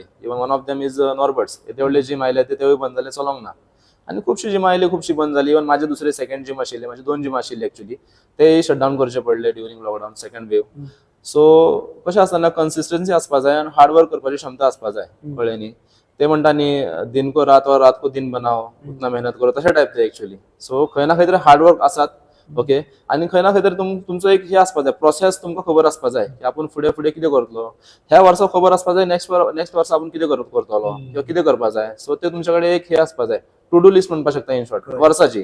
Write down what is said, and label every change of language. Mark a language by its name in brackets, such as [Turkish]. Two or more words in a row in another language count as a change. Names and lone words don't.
[English] even one of them is Norbert's. [Konkani] येदे व्हडले जिम आयले तेवूय बंद जाले, चलोंक ना. आनी खुबशीं जिमां आयली, खुबशीं बंद जाली. इवन माझे दुसरे सेकंड जिम आशिल्ले, माझे 2 जिम आशिल्ले एक्चुअली, ते शटडावन करचे पडले [English] during lockdown second wave. [Konkani] सो कशें आसता ना, कन्सिस्टन्सी आसपा जाय आनी हार्डवर्क करपाची क्षमता आसपा जाय. कळ्ळें न्ही. ते म्हणटा न्ही [Hindi] दिन को रात और रात को दिन बनाओ, उतना मेहनत करो, [Konkani] तशें टायप ते एक्चुअली. सो खंय ना खंय तरी हार्डवर्क आसात. ओके, आनी खंय ना खंय तरी तुमचो एक हे आसपा जाय, प्रोसेस तुमकां खबर आसपा जाय की आपूण फुडें कितें करतलो. ह्या वर्सा खबर आसपा जाय नेक्स्ट वर्सा आपूण कितें करतलो किंवा कितें करपा जाय. सो ते तुमचे कडेन एक हे आसपा जाय, [English] to do list [Konkani] म्हणपाक शकता [English] in short [Konkani] वर्साची.